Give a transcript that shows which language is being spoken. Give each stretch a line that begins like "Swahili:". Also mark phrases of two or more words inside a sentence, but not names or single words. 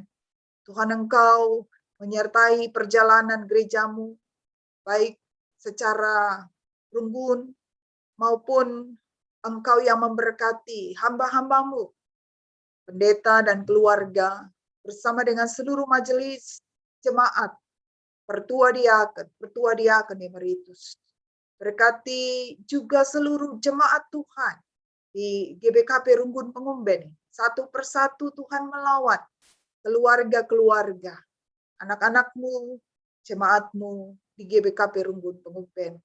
Indonesian: Tuhan Engkau menyertai perjalanan gereja-Mu, baik secara Runggun maupun Engkau yang memberkati hamba-hamba-Mu, pendeta dan keluarga, bersama dengan seluruh majelis jemaat, pertua diaken emeritus. Berkati juga seluruh jemaat Tuhan di GBKP Runggun Pengumben. Satu persatu Tuhan melawat keluarga-keluarga, anak-anak-Mu, jemaat-Mu di GBKP Runggun Pengumpen.